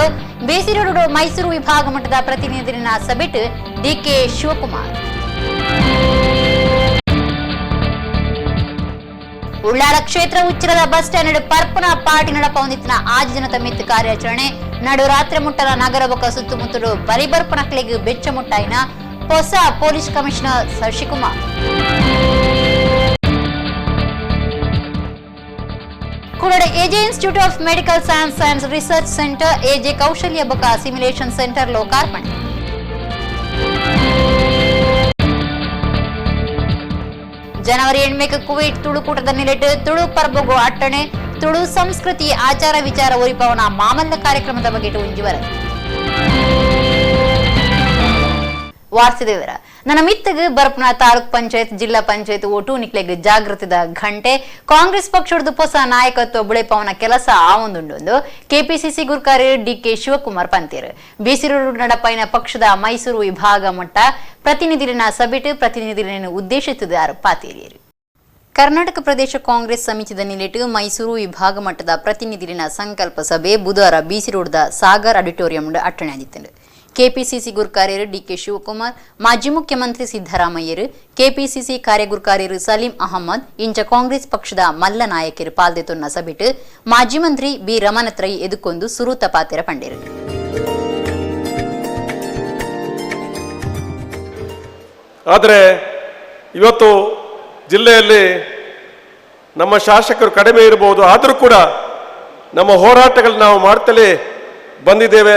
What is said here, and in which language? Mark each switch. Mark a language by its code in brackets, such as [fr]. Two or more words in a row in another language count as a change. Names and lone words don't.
[tcy] ಬೇಸಿರೋಡು ಮೈಸೂರು ವಿಭಾಗ ಮಟ್ಟದ ಪ್ರತಿನಿಧಿನ ಸಭೆಟ್ ಡಿಕೆ ಶಿವಕುಮಾರ್. ಉಳ್ಳಾಳ ಕ್ಷೇತ್ರ ಉಚ್ಚಿರದ ಬಸ್ ಸ್ಟ್ಯಾಂಡ್ ಪರ್ಪನ ಪಾರ್ಟಿ ನಡಪೊಂದಿತ್ತಿನ ಆಜಿ ಜನತ ಮಿತ್ ಕಾರ್ಯಾಚರಣೆ. ನಡು ರಾತ್ರಿ ಮುಟ್ಟಲ ನಗರ ಬೊಕ್ಕ ಸುತ್ತಮುತ್ತಲು ಬರಿಬರ್ಪನಕ್ಲೆಗ್ ಬೆಚ್ಚ ಮುಟ್ಟಾಯಿನ ಹೊಸ ಪೊಲೀಸ್ ಕಮಿಷನರ್ ಶಶಿಕುಮಾರ್. ಕುಡಡ ಎಜೆ ಇನ್ಸ್ಟಿಟ್ಯೂಟ್ ಆಫ್ ಮೆಡಿಕಲ್ ಸೈನ್ಸ್ ಅಂಡ್ ರಿಸರ್ಚ್ ಸೆಂಟರ್ ಎಜೆ ಕೌಶಲ್ಯ ಬೊಕ್ಕ ಸಿಮ್ಯುಲೇಷನ್ ಸೆಂಟರ್ ಲೋಕಾರ್ಪಣೆ. ಜನವರಿ 8 ಕುವೈಟ್ ತುಳುಕೂಟದ ನಿಲೆಟ್ ತುಳು ಪರ್ಬಗು ಅಟ್ಟಣೆ. ತುಳು ಸಂಸ್ಕೃತಿ ಆಚಾರ ವಿಚಾರ ಒರಿಪವನ ಮಾಮಲ್ಲ ಕಾರ್ಯಕ್ರಮದ ಬಗ್ಗೆ ಉಂಜಿವರ ವಾರ್ಸಿದೇವರ ನನ್ನ ಮಿತ್ತಗ ಬರ್ಪನ ತಾಲೂಕ್ ಪಂಚಾಯತ್ ಜಿಲ್ಲಾ ಪಂಚಾಯತ್ ಓಟು ನಿಕ್ಲೆಗ್ ಜಾಗೃತಿದ ಘಂಟೆ. ಕಾಂಗ್ರೆಸ್ ಪಕ್ಷದ ಹೊಸ ನಾಯಕತ್ವ ಬುಳೆಪವನ ಕೆಲಸ ಆವೊಂದುಂಡು ಕೆಪಿಸಿಸಿ ಗುರುಕಾರ್ಯ ಡಿಕೆ ಶಿವಕುಮಾರ್ ಪಂತೀರ್. ಬೇಸಿರೂರು ನಡಪೈನ ಪಕ್ಷದ ಮೈಸೂರು ವಿಭಾಗ ಮಟ್ಟ ಪ್ರತಿನಿಧಿನ ಸಭೆಟ್ [kn] ಪ್ರತಿನಿಧಿಗಳನ್ನು ಉದ್ದೇಶಿಸಿದ್ದಾರೆ [tcy] ಪಾತೇರಿಯರು. ಕರ್ನಾಟಕ ಪ್ರದೇಶ ಕಾಂಗ್ರೆಸ್ ಸಮಿತಿದ ನಿಲೆಟ್ ಮೈಸೂರು ವಿಭಾಗ ಮಟ್ಟದ ಪ್ರತಿನಿಧಿನ ಸಂಕಲ್ಪ ಸಭೆ ಬುಧವಾರ ಬೀಸಿರೋಡ್ದ ಸಾಗರ್ ಆಡಿಟೋರಿಯಂ ಅಟ್ಟಣೆ ಆದಿತ್ತು. ಕೆಪಿಸಿಸಿ ಗುರುಕಾರ್ಯರು ಡಿಕೆ ಶಿವಕುಮಾರ್, ಮಾಜಿ ಮುಖ್ಯಮಂತ್ರಿ ಸಿದ್ದರಾಮಯ್ಯರು, ಕೆಪಿಸಿಸಿ ಕಾರ್ಯಗುರುಕಾರ್ಯರು ಸಲೀಂ ಅಹಮದ್ ಇಂಚ ಕಾಂಗ್ರೆಸ್ ಪಕ್ಷದ ಮಲ್ಲ ನಾಯಕರು ಪಾಲ್ದೆತೊನ್ನ ಸಭೆಟ್ ಮಾಜಿ ಮಂತ್ರಿ ಬಿ ರಮಣತ್ರೈ ಎದುಕೊಂದು ಸುರೂತ ಪಾತೆರ ಪಂಡೇರು. [kn] ಆದರೆ ಇವತ್ತು ಜಿಲ್ಲೆಯಲ್ಲಿ ನಮ್ಮ ಶಾಸಕರು ಕಡಿಮೆ ಇರಬಹುದು, ಆದರೂ ಕೂಡ ನಮ್ಮ ಹೋರಾಟಗಳು ನಾವು ಮಾಡ್ತಲೇ ಬಂದಿದ್ದೇವೆ.